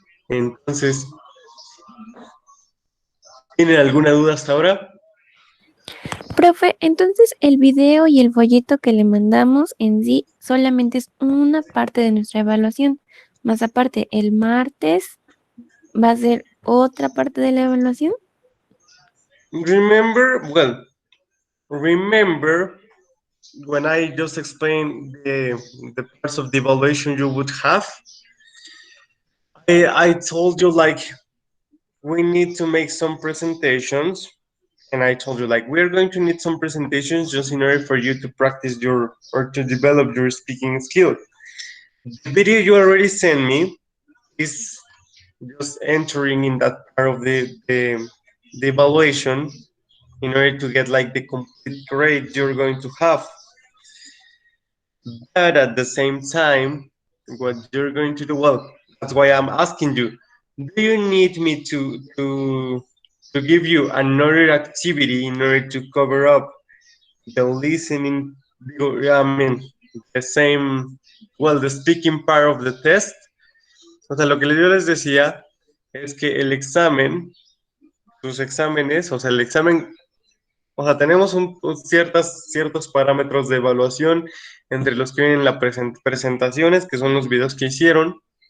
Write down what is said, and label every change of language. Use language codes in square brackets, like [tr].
[es] Entonces, ¿tienen alguna duda hasta ahora? Profe, entonces el video y el folleto que le mandamos en sí solamente es una parte de nuestra evaluación. Más aparte, el martes va a ser otra parte de la evaluación. [en] Remember when I just explained the parts of the evaluation you would have, I told you like we need to make some presentations, and I told you like we're going to need some presentations just in order for you to practice or to develop your speaking skill. The video you already sent me is just entering in that part of the evaluation in order to get like the complete grade you're going to have. But at the same time, what you're going to do, well, that's why I'm asking you, do you need me to give you another activity in order to cover up the listening, I mean, the same, well, the speaking part of the test? [es] O sea, lo que yo les decía es que el examen, sus exámenes, o sea, el examen, o sea, tenemos ciertos parámetros de evaluación entre los que vienen las presentaciones, que son los videos que hicieron.